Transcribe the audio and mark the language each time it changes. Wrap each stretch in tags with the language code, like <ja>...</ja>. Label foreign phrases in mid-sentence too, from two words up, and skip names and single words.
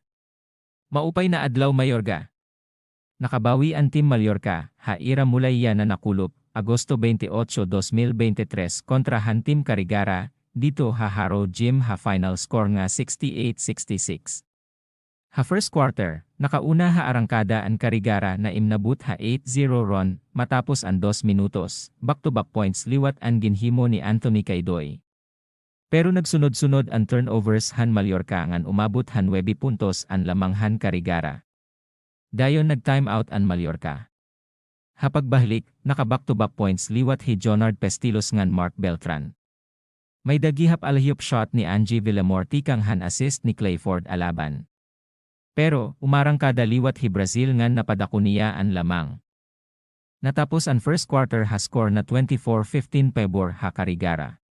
<war>Maupay na adlaw Mayorga. Nakabawi ang Team Mallorca, haira mulay yan na nakulop, Agosto 28, 2023 kontra han Team Carigara, dito haharo Jim ha</war> <en>final score</en> <war>nga 68-66. Ha</war> <en>first quarter,</en> <war>nakauna ha arangkada ang Carigara na imnabut ha 8-0 run, matapos ang 2 minutos,</war> <en>back-to-back points</en> <war>liwat ang ginhimo ni Anthony Caidoy. Pero nagsunod-sunod ang turnovers han Mallorca ngan umabot han 9 puntos ang lamang han Carigara. Dayon nag-</war> <en>time out</en> <war>ang Mallorca. Hapagbahalik, naka-</war> <en>back-to-back points</en> <war>liwat hi Jonard Pestilos ngan Mark Beltran. May dagihap</war> <en>alley-oop shot</en> <war>ni Angie Villamorti kang han assist ni Clayford Alaban. Pero, umarangkada liwat hi Brazil ngan napadako niya ang lamang. Natapos ang</war> <en>first quarter</en> <war>ha score na 24-15 pabor ha Carigara.</war>